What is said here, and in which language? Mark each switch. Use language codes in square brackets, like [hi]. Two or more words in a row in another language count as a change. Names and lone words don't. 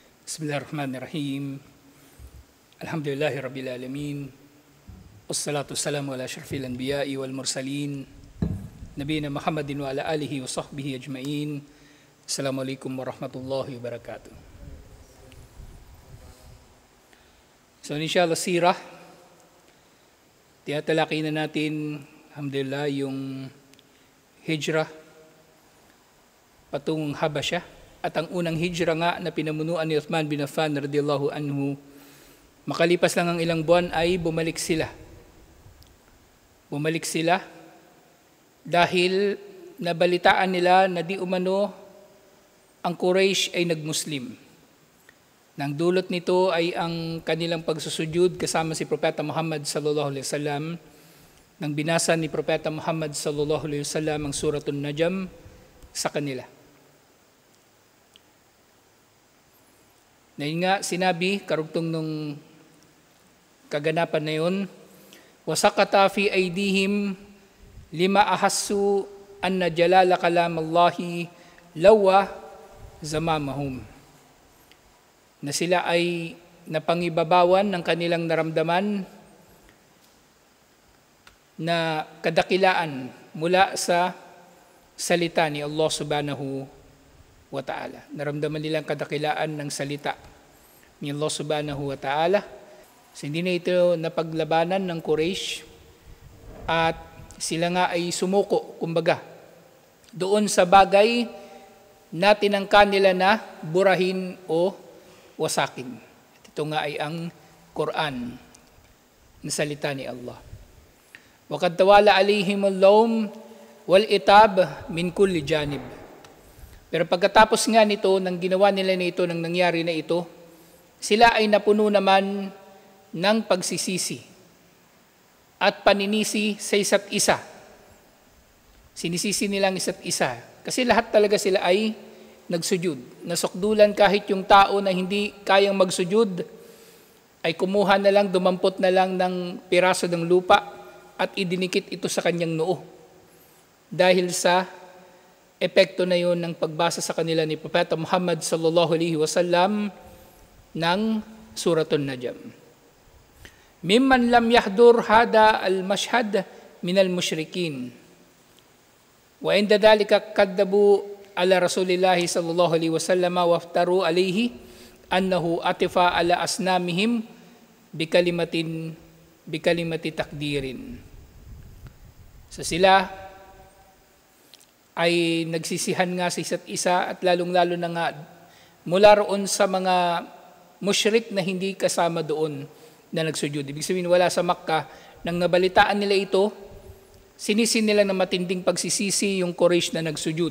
[ar] بسم الله الرحمن الرحيم. الحمد لله رب العالمين. والصلاة والسلام على أشرف الأنبياء والمرسلين. نبينا محمد وعلى آله وصحبه أجمعين. السلام عليكم ورحمة الله وبركاته. [tl] So inshallah sirah, tinatalakay na natin, alhamdulillah, yung hijrah patungong Habasya. At ang unang hijra nga na pinamunuan ni Uthman bin Affan [ar] رضي الله عنه, [tl] makalipas lang ang ilang buwan ay bumalik sila. Bumalik sila dahil nabalitaan nila na di umano ang Quraysh ay nagmuslim. Nang dulot nito ay ang kanilang pagsusujud kasama si Propeta Muhammad [ar] صلى الله عليه وسلم. [tl] Nang binasa ni Propeta Muhammad [ar] صلى الله عليه وسلم [tl] ang Suratul Najm sa kanila. Na yun nga, sinabi, karugtong nung kaganapan na yun, [ar] وَسَقَطَ فِي أَيْدِهِمْ لِمَا أَحَسُّوا أَنَّ جَلَالَ كَلَامَ اللَّهِ لَوَّ زَمَامَهُمْ. [tl] Na sila ay napangibabawan ng kanilang naramdaman na kadakilaan mula sa salita ni Allah [ar] سبحانه وتعالى. [tl] Naramdaman nilang kadakilaan ng salita ni Allah [ar] سبحانه وتعالى. [tl] So, hindi na ito napaglabanan ng Quraysh at sila nga ay sumuko, kumbaga, doon sa bagay na tinangka nila na burahin o wasakin. At ito nga ay ang Quran na salita ni Allah. [ar] وَقَدْ تَوَالَ عَلَيْهِمُ اللَّوْمُ وَالْإِتَابُ مِنْ كُلِّ جَانِبٍ. [tl] Pero pagkatapos nga nito, nang ginawa nila nito, nang nangyari na ito, sila ay napuno naman ng pagsisisi at paninisi sa isa't isa. Sinisisi nilang isa't isa. Kasi lahat talaga sila ay nagsujud. Nasukdulan kahit yung tao na hindi kayang magsujud, ay kumuha na lang, dumampot na lang ng piraso ng lupa at idinikit ito sa kanyang noo. Dahil sa epekto na yun ng pagbasa sa kanila ni Propeta Muhammad [ar] صلى الله عليه وسلم [tl] ng Suratul Najm. [ar] ممن لم يحضر هذا المشهد من المشركين. وعند ذلك كذبوا على رسول الله صلى الله عليه وسلم وافتروا عليه أنه عطف على أصنامهم بكلمة تقدير. [tl] So sila ay nagsisihan nga sa isa't isa at lalong-lalo na nga mula roon sa mga musyrik na hindi kasama doon na nagsujud. Ibig sabihin wala sa Makkah, nang nabalitaan nila ito, sinisin nila ng matinding pagsisisi yung Quraysh na nagsujud.